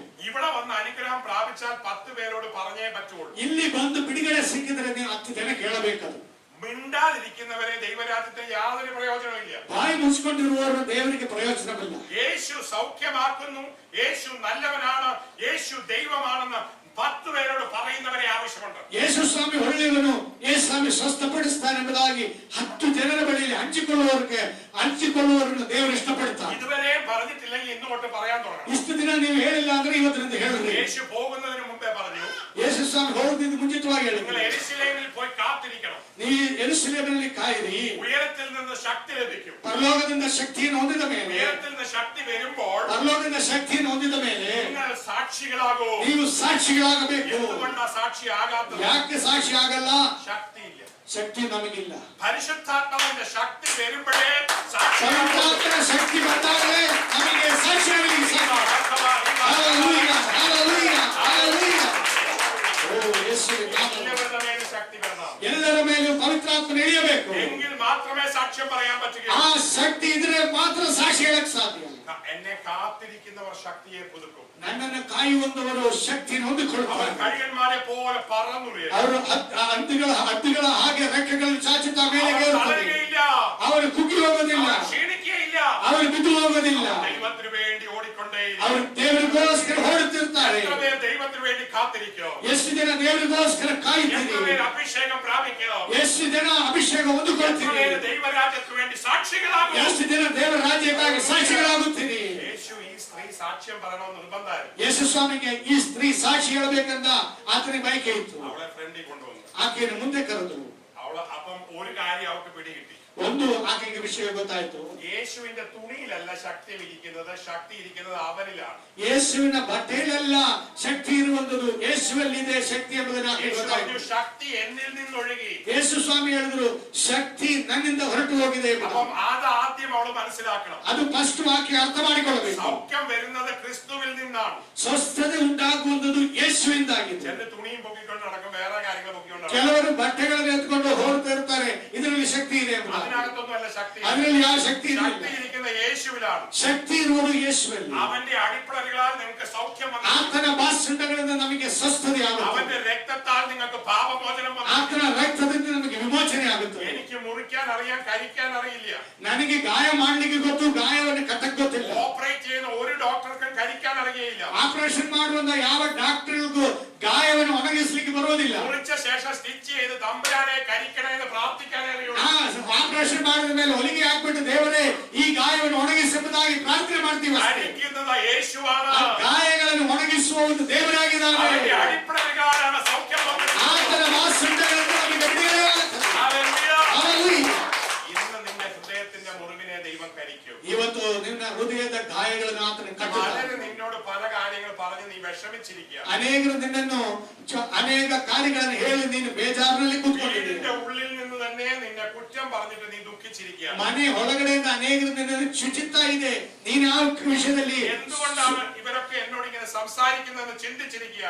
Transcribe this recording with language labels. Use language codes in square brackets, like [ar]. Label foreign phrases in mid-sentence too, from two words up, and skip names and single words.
[ml] ഇവിടെ വന്ന് അനുഗ്രഹം പ്രാപിച്ചാൽ 10 പേരോട് പറഞ്ഞേ പറ്റുള്ളൂ. [kn] ಇಲ್ಲಿ ಬಂದು ಬಿಡುಗಡೆ ಸಿಕ್ಕಿದ್ರೆ ನೀವು 10 ಜನಕ್ಕೆ ಹೇಳಬೇಕದು. [ml] മിണ്ടാതിരിക്കുന്നവരെ ദൈവരാജ്യത്തിന് യാതൊരു പ്രയോജനമില്ല. [kn] ಬಾಯಿ ಮುಚ್ಚಿಕೊಂಡಿರುವವರು ದೇವರಿಗೆ ಪ್ರಯೋಜನವಿಲ್ಲ. [ml] യേശു സൗഖ്യമാക്കുന്നു, യേശു നല്ലവനാണ്, യേശു ദൈവമാണെന്ന് 10 പേരോട് പറയുന്നവരെ ആവശ്യമുണ്ട്. [kn] ಯೇಸು ಸ್ವಾಮಿ ಒಳ್ಳೆಯವನು, ಯೇಸು ಸ್ವಾಮಿ ಸ್ವಸ್ಥಪಡಿಸ್ತಾನೆ ಎಂಬುದಾಗಿ 10 ಜನರ ಬಳಿಯಲ್ಲಿ ಹಂಚಿಕೊಳ್ಳುವವರನ್ನು ದೇವರು ಇಷ್ಟಪಡ್ತಾನೆ. [ml] ഇതുവരെ പറഞ്ഞിട്ടില്ലെങ്കിൽ ഇന്നുകൊണ്ട് പറയാൻ തുടങ്ങണം. [kn] ಇಷ್ಟು ದಿನ ನೀವು ಹೇಳಿಲ್ಲ ಅಂದ್ರೆ ಇವತ್ತಿನಿಂದ ಹೇಳಿದ್ರಿ. [ml] യേശു പോകുന്നതിന് മുമ്പേ പറഞ്ഞു, [kn] ಯೇಸು ಸ್ವಾಮಿ ಹೋಗುವುದರಿಂದ ಮುಂಚಿತವಾಗಿ [ml] നിങ്ങൾ [kn] ಹೇಳಿದ್ರು, [ml] യെരൂശലേമിൽ പോയി കാത്തിരിക്കണം. [kn] ನೀ ಯೆರೂಸಲೇಮಿನಲ್ಲಿ ಕಾಯಿರಿ, [ml] ഉയരത്തിൽ നിന്ന് ശക്തി ലഭിക്കും. [kn] ಪರಲೋಕದಿಂದ ಶಕ್ತಿಯನ್ನು ಹೊಂದಿದ ಮೇಲೆ, [ml] ഉയരത്തിൽ നിന്ന് ശക്തി വരുമ്പോൾ [kn] ಪರಲೋಕದಿಂದ ಶಕ್ತಿಯನ್ನು ಹೊಂದಿದ ಮೇಲೆ [ml] നിങ്ങൾ സാക്ഷികളാകൂ. [kn] ನೀವು ಸಾಕ್ಷಿಗಳಾಗಬೇಕು. [ml] എന്തുകൊണ്ടാ സാക്ഷിയാകാത്തത്? [kn] ಯಾಕೆ ಸಾಕ್ಷಿ ಆಗಲ್ಲ? [ml] ശക്തിയില്ല. [kn] ಶಕ್ತಿ ನಮಗಿಲ್ಲ. [ml] പരിശുദ്ധാത്മാവിന്റെ ശക്തി വരുമ്പോഴേ സാക്ഷി. [kn] ಪವಿತ್ರಾತ್ಮನ ಶಕ್ತಿ ಬಂದಾಗಲೇ ನಮಗೆ ಸಾಕ್ಷಿಯಾಗಲಿಕ್ಕೆ ಸಾಧ್ಯ. ಹಲ್ಲೆಲೂಯಾ, ಹಲ್ಲೆಲೂಯಾ, ಹಲ್ಲೆಲೂಯಾ. ಓ ಯೇಸುವೇ ನಾಮದಲ್ಲಿ [ml] എല്ലാവരുടെ മേലും ശക്തി വരണം. [kn] ಎಲ್ಲರ ಮೇಲೂ ಪವಿತ್ರಾತ್ಮ ಇಳಿಯಬೇಕು. [ml] എങ്കിൽ മാത്രമേ സാക്ഷ്യം പറയാൻ [kn] ಆ [ml] പറ്റുകയുള്ളൂ. [kn] ಶಕ್ತಿ ಇದ್ರೆ ಮಾತ್ರ ಸಾಕ್ಷಿ ಹೇಳಕ್ ಸಾಧ್ಯ. [ml] എന്നെ കാത്തിരിക്കുന്നവർ ശക്തിയെ പുതുക്കും. [kn] ನನ್ನನ್ನು ಕಾಯುವಂತವರು ಶಕ್ತಿಯನ್ನು [ml] അവർ [kn] ಹೊಂದಿಕೊಳ್ಳುತ್ತಾರೆ. [ml] കഴുകന്മാരെ പോലെ പറന്നുയരും. [kn] ಅವರು ಹದ್ದುಗಳ ಹಾಗೆ ರೆಕ್ಕೆಗಳನ್ನು ಚಾಚುತ್ತಾ ಮೇಲೆ [ml] അവർ [kn] ಏರುತ್ತಾರೆ. [ml] തളരുകയില്ല, [kn] ಅವರು ಕುಗ್ಗಿ ಹೋಗೋದಿಲ್ಲ, [ml] അവർ ക്ഷീണിക്കുകയില്ല. [kn] ಅವರು ಬಿದ್ದು ಹೋಗೋದಿಲ್ಲ. [ml] ദൈവത്തിന് വേണ്ടി ഓടിക്കൊണ്ടേയിരിക്കും. [kn] ಅವರು ದೇವರಿಗೋಸ್ಕರ ಓಡುತ್ತಿರ್ತಾರೆ. [ml] എത്ര പേർ ദൈവത്തിന് വേണ്ടി കാത്തിരിക്കോ? [kn] ಎಷ್ಟು ಜನ ದೇವರಿಗೋಸ್ಕರ [ml] എത്ര [kn] ಕಾಯುತ್ತೀರಿ? [ml] പേർ അഭിഷേകം പ്രാപിക്കോ? [kn] ಎಷ್ಟು ಜನ ಅಭಿಷೇಕ [ml] എത്ര [kn] ಹೊಂದಿಕೊಳ್ತೀರಿ? [ml] പേര് ദൈവരാജ്യത്തിന് വേണ്ടി സാക്ഷികളാകും? [kn] ಎಷ್ಟು ಜನ ದೇವರ ರಾಜ್ಯಕ್ಕಾಗಿ ಸಾಕ್ಷಿಗಳಾಗುತ್ತೀರಿ? [ml] യേശു ഈ സ്ത്രീ സാക്ഷ്യം പറയണമെന്ന് നിർബന്ധമായിരുന്നു. [kn] ಯೇಸು ಸ್ವಾಮಿಗೆ ಈ ಸ್ತ್ರೀ ಸಾಕ್ಷಿ ಹೇಳಬೇಕಂತ ಆತನಿಗೆ ಬಯಕೆ ಇತ್ತು. [ml] അവളെ ഫ്രണ്ടിൽ കൊണ്ടുവന്നു. [kn] ಆಕೆಯನ್ನು ಮುಂದೆ ಕರೆದರು. [ml] അപ്പം ഒരു കാര്യം അവൾക്ക് പിടികിട്ടി. [kn] ಒಂದು ಆಕೆಗೆ ವಿಷಯ ಗೊತ್ತಾಯ್ತು. [ml] യേശുവിന്റെ തുണിയിലല്ല ശക്തി ഇരിക്കുന്നത്, ശക്തി ഇരിക്കുന്നത് അവനിലാണ്. [kn] ಯೇಸುವಿನ ಬಟ್ಟೆಯಲ್ಲ ಶಕ್ತಿ ಇರುವಂತದ್ದು, ಯೇಸುವಲ್ಲಿದೆ ಶಕ್ತಿ ಎಂಬುದನ್ನು ಆಕೆಗೆ [ml] യേശു [kn] ಗೊತ್ತಾಯ್ತು. [ml] പറഞ്ഞു, ശക്തി എന്നിൽ നിന്നൊഴുകി. [kn] ಯೇಸು ಸ್ವಾಮಿ ಹೇಳಿದ್ರು, ಶಕ್ತಿ ನನ್ನಿಂದ ಹೊರಟು ಹೋಗಿದೆ ಎಂಬುದು. [ml] അപ്പം അത് ആദ്യം അവള് മനസ്സിലാക്കണം. [kn] ಅದು ಫಸ್ಟ್ ಆಕೆ ಅರ್ಥ ಮಾಡಿಕೊಳ್ಳಬೇಕು. [ml] സൗഖ്യം വരുന്നത് ക്രിസ്തുവിൽ നിന്നാണ്. [kn] ಸ್ವಸ್ಥತೆ ಉಂಟಾಗುವಂತದ್ದು ಯೇಸುವಿಂದಾಗಿದೆ. [ml] എന്റെ തുണിയും പൊക്കിക്കൊണ്ട് നടക്കും, വേറെ കാര്യങ്ങൾ പൊക്കിക്കൊണ്ട് നടക്കും. [kn] ಕೆಲವರು ಬಟ್ಟೆಗಳನ್ನು ಎತ್ಕೊಂಡು ಹೋಗ್ತಾ ಇರ್ತಾರೆ, ಇದರಲ್ಲಿ ಶಕ್ತಿ ಇದೆ ಎಂಬುದು. [ml] അതിനകത്തൊന്നുമല്ല ശക്തി. [kn] ಅದರಲ್ಲಿ ಯಾವ ಶಕ್ತಿ ಇಲ್ಲ. [ml] ശക്തി ഇരിക്കുന്ന യേശുവിലാണ്. [kn] ಶಕ್ತಿ ಇರುವುದು ಯೇಸುವಲ್ಲಿ. [ml] അവന്റെ അടിപ്പിളറുകളാൽ നിങ്ങൾക്ക് സൗഖ്യം വന്നു. [kn] ಆತನ ಬಾಸುಂಡಗಳಿಂದ ನಮಗೆ ಸ್ವಸ್ಥತೆ ಆಗುತ್ತೆ. [ml] അവന്റെ രക്തത്താൽ നിങ്ങൾക്ക് പാപമോചനം വന്നു. [kn] ಆತನ ರಕ್ತದಿಂದ ನಮಗೆ ವಿಮೋಚನೆ ಆಗುತ್ತೆ. [ml] എനിക്ക് മുറിക്കാൻ അറിയാം, കരിക്കാൻ അറിയില്ല. [kn] ನನಗೆ ಗಾಯ ಮಾಡ್ಲಿಕ್ಕೆ ಗೊತ್ತು, ಗಾಯವನ್ನು ಕಟ್ಟಕ್ ಗೊತ್ತಿಲ್ಲ. [ml] ഓപ്പറേറ്റ് ചെയ്യുന്ന ഒരു ഡോക്ടർക്കും കരിക്കാൻ അറിയുകയില്ല. [kn] ಆಪರೇಷನ್ ಮಾಡುವಂತ ಯಾವ ಡಾಕ್ಟರ್ಗೂ ಗಾಯವನ್ನು ಒಣಗಿಸ್ಲಿಕ್ಕೆ ಬರೋದಿಲ್ಲ. [ml] മുറിച്ച ശേഷം സ്റ്റിച്ച് ചെയ്ത് തമ്പുരാനെ കരിക്കണേ എന്ന് പ്രാർത്ഥിക്കാനേ അറിയുള്ളൂ. [kn] ಆಪರೇಷನ್ ಮಾಡಿದ ಮೇಲೆ ಹೊಲಿಗೆ ಹಾಕ್ಬಿಟ್ಟು ದೇವರೇ ಈ ಗಾಯವನ್ನು ಒಣಗಿಸುವುದಾಗಿ ಪ್ರಾರ್ಥನೆ ಮಾಡ್ತೀವಿ. [ml] കരിക്കുന്നത് യേശുവാണ്. [kn] ಗಾಯಗಳನ್ನು ಒಣಗಿಸುವ ಒಂದು ದೇವರಾಗಿದ್ದಾನೆ. [ml] അവന്റെ അടിപ്പിളറുകളാണ് സൗഖ്യം വന്നത്. [kn] ಆತನ ಬಾಸುಂಡಗಳಿಂದ ನಮಗೆ ಬಿಡುಗಡೆ ಆಗುತ್ತದೆ. [ml] ഹല്ലേലൂയ. ഇന്ന് നിന്റെ ഹൃദയത്തിന്റെ മുറിവിനെ ദൈവം കരിക്കും. [kn] ಇವತ್ತು ನಿನ್ನ ಹೃದಯದ ಗಾಯಗಳನ್ನು ಆತನ ಕಟ್ಟುತ್ತಾನೆ. [ml] പലരും നിന്നോട് പല കാര്യങ്ങൾ പറഞ്ഞ് നീ വിഷമിച്ചിരിക്കുക. [kn] ಅನೇಕರು ನಿನ್ನನ್ನು ಅನೇಕ ಕಾರ್ಯಗಳನ್ನು ಹೇಳಿ ನೀನು ಬೇಜಾರಿನಲ್ಲಿ ಕೂತ್ಕೊಂಡಿದ್ದೀಯ. [ml] വീടിന്റെ ഉള്ളിൽ നിന്ന് തന്നെ നിന്നെ കുറ്റം പറഞ്ഞിട്ട് നീ ദുഃഖിച്ചിരിക്കുക. [kn] ಮನೆ ಒಳಗಡೆಯಿಂದ ಅನೇಕರು ನಿನ್ನನ್ನು ಚುಚ್ಚುತ್ತಾ ಇದೆ. ನೀನು ಆ ವಿಷಯದಲ್ಲಿ [ml] എന്തുകൊണ്ടാണ് ഇവരൊക്കെ എന്നോട് ഇങ്ങനെ സംസാരിക്കുന്നതെന്ന് ചിന്തിച്ചിരിക്കുക.